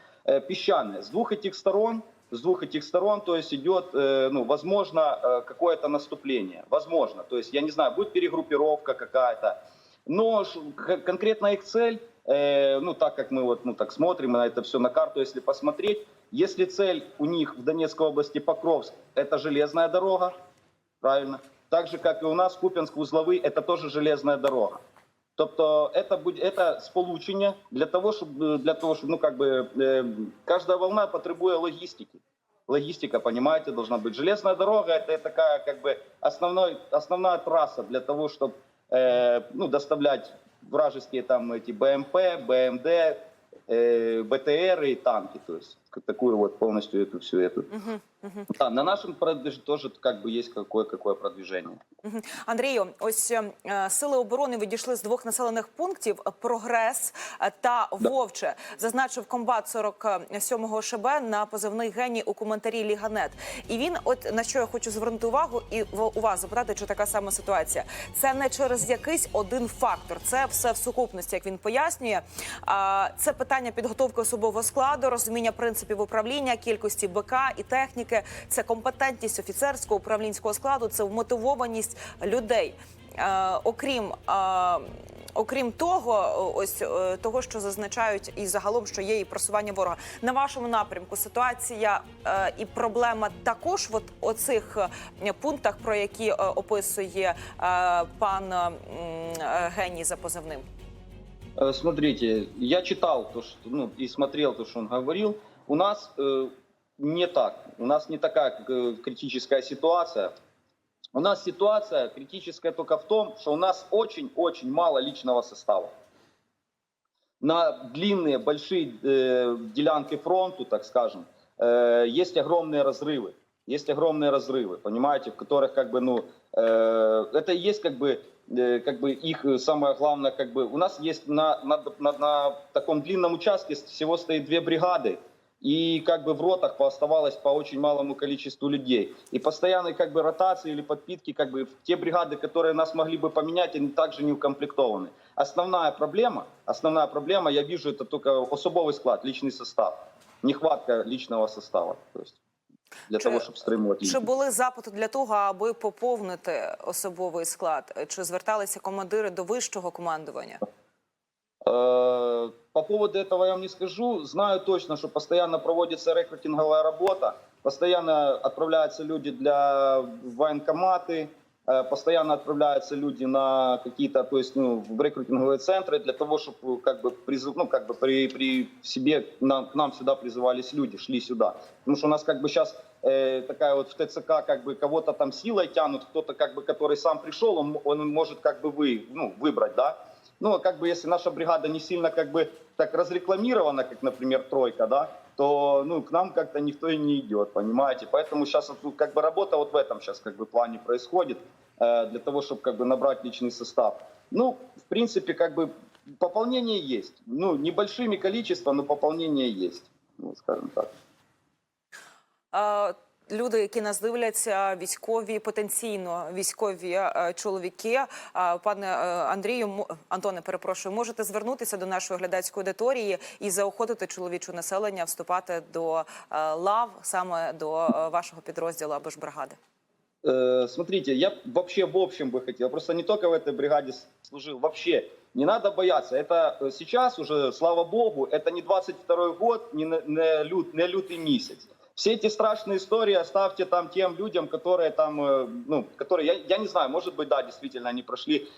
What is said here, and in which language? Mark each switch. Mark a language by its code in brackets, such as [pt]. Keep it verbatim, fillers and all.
[ru] Э, Песчаны, с двух этих сторон, с двух этих сторон, то есть идет, э, ну, возможно, э, какое-то наступление, возможно, то есть я не знаю, будет перегруппировка какая-то, но ш- к- конкретно их цель, э, ну так как мы вот ну, так смотрим на это все на карту, если посмотреть, если цель у них в Донецкой области Покровск, это железная дорога, правильно? Так же как и у нас Куп'янськ, Узловий, это тоже железная дорога. [uk] Тобто, это буде это сполучення для того, щоб е, для того, щоб [ru] ну как бы [uk] е, кожна волна потребує логістики. [ru] Логистика, понимаете, должна быть. Железная дорога это такая как бы основной основная трасса для того, чтобы э, ну доставлять вражеские там эти БМП, БМД, э, БТР и танки, то есть такую вот полностью эту всю эту. Мгм, мгм. Да, на нашем продвижении тоже как бы есть какое какое продвижение. Мгм. [uk] Андрію, ось е, е, сили оборони відійшли з двох населених пунктів е, Прогрес е, та Вовче. Зазначив комбат сорок сьомого ШБ на позивний геній у коментарі Ліганет. І він, от на що я хочу звернути увагу і в- у вас запитати, чи така сама ситуація. Це не через якийсь один фактор, це все в сукупності, як він пояснює. А, Це питання підготовки особового складу, розуміння принципів управління, кількості БК і техніки. Це компетентність офіцерського управлінського складу, це вмотивованість людей. Е, Окрім е, окрім того, о- ось е, того, що зазначають і загалом, що є і просування ворога на вашому напрямку. Ситуація е, і проблема також в от оцих е, пунктах, про які е, описує е, пан е, м, е, геній за позивним. [ru] Э, Смотрите, я читал то, что, ну, и смотрел то, что он говорил. У нас э, не так. У нас не такая э, критическая ситуация. У нас ситуация критическая только в том, что у нас очень-очень мало личного состава. На длинные, большие э, делянки фронту, так скажем, э, есть огромные разрывы. Есть огромные разрывы, понимаете, в которых как бы, ну, э, это и есть как бы, э, как бы их самое главное, как бы, у нас есть на, на, на, на таком длинном участке всего стоит две бригады, и как бы в ротах оставалось по очень малому количеству людей. И постоянной как бы ротации или подпитки, как бы те бригады, которые нас могли бы поменять, они также не укомплектованы. Основная проблема, основная проблема, я вижу, это только [uk] особовий склад, [ru] личний состав, нехватка личного состава, то есть для [uk] Чи, того, щоб стримувати. Чи були запити для того, аби поповнити особовий склад? Чи зверталися командири до вищого командування? [ru] Э, По поводу этого я вам не скажу. Знаю точно, что постоянно проводится рекрутинговая работа, постоянно отправляются люди для в военкоматы, э, постоянно отправляются люди на какие-то, то есть, ну, в рекрутинговые центры для того, чтобы как бы призыв, ну, как бы при при себе нам, к нам сюда призывались люди, шли сюда, потому что у нас как бы сейчас э, такая вот в ТЦК как бы кого-то там силой тянут, кто-то как бы который сам пришел, он, он может как бы вы, ну, выбрать, да. Ну, как бы, если наша бригада не сильно, как бы, так разрекламирована, как, например, тройка, да, то, ну, к нам как-то никто и не идет, понимаете. Поэтому сейчас, ну, как бы, работа вот в этом сейчас, как бы, плане происходит, э, для того, чтобы, как бы, набрать личный состав. Ну, в принципе, как бы, пополнение есть. Ну, небольшими количествами, но пополнение есть, ну, скажем так. [uk] Е, Люди, які нас дивляться, військові, потенційно військові е, чоловіки. Е, Пане е, Андрію, м- Антоне, перепрошую, можете звернутися до нашої глядацької аудиторії і заохотити чоловіче населення вступати до е, лав, саме до е, вашого підрозділу або ж бригади? [ru] Э, смотрите, я вообще в общем бы хотел, просто не только в этой бригаде с- служил, вообще не надо бояться. Это э, сейчас уже, слава богу, это не двадцать второй год, не, на- не, лют, не лютый месяц. Все эти страшные истории оставьте там тем людям, которые там, э, ну, которые, я, я не знаю, может быть, да, действительно, они прошли.